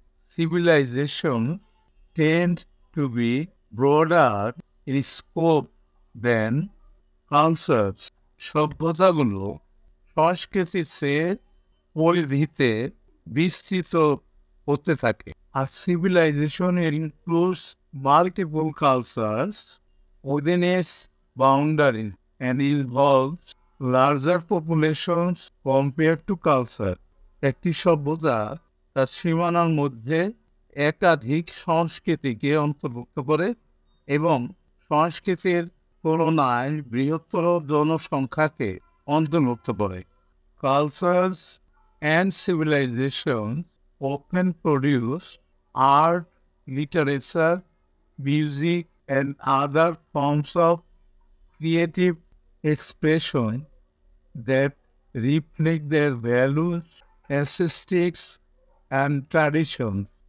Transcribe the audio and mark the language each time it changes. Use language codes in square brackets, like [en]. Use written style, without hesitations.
[en] Civilization tend to be broader in scope than culture. [bn] সভ্যতাগুলো সংস্কৃতির চেয়ে পরিধিতে বিস্তৃত হতে থাকে। [en] আর civilization includes multiple cultures within its boundaries and involves larger populations compared to culture. [bn] একটি সভ্যতা তার সীমানার মধ্যে একাধিক সংস্কৃতিকে অন্তর্ভুক্ত করে এবং সংস্কৃতির তুলনায় বৃহত্তর জনসংখ্যাকে অন্তর্ভুক্ত করে। [en] Cultures and civilization often produce art, literature, music, and other forms of creative expression that reflect their values, aesthetics, and traditions.